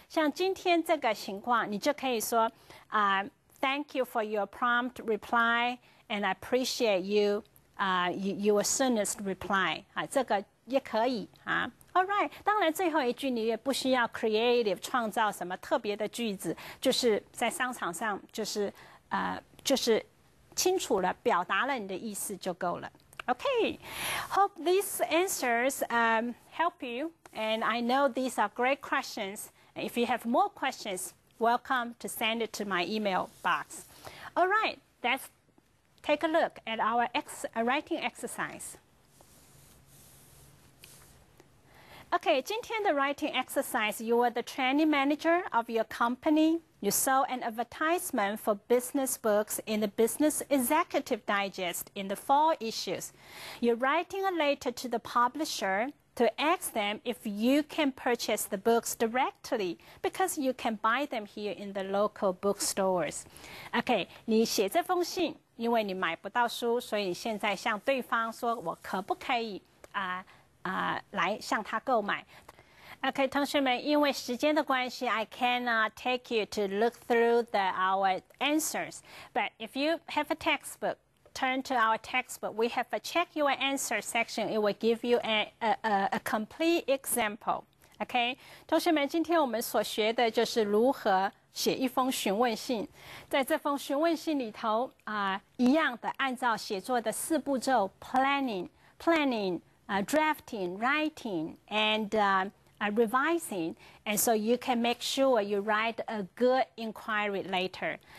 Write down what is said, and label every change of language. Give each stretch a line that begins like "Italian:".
Chinese: 像今天这个情况，你就可以说
English: Thank you for your prompt reply and I appreciate your soonest reply
Chinese: 这个也可以
English: All right，
Chinese: 当然最后一句你也不需要 creative 创造什么特别的句子，就是在商场上就是清楚了表达了你的意思就够了。
English: Okay, hope these answers help you, and I know these are great questions. If you have more questions, welcome to send it to my email box. All right, let's take a look at our writing exercise. Okay,
Chinese: 今天的
English: writing exercise, you are the training manager of your company. You saw an advertisement for business books in the Business Executive Digest in the fall issues. You're writing a letter to the publisher to ask them if you can purchase the books directly because you can buy them here in the local bookstores.
Chinese: Okay, 你写这封信，因为你买不到书，所以你现在向对方说，我可不可以来向他购买。
English: OK，
Chinese: 同学们，因为时间的关系
English: I cannot take you to look through our answers. But if you have a textbook, turn to our textbook. We have a check your answer section. It will give you a complete example.
Chinese: OK， 同学们，今天我们所学的就是如何写一封询问信。在这封询问信里头一样的按照写作的4步骤 planning, drafting, writing, and revising,
English: and so you can make sure you write a good inquiry letter.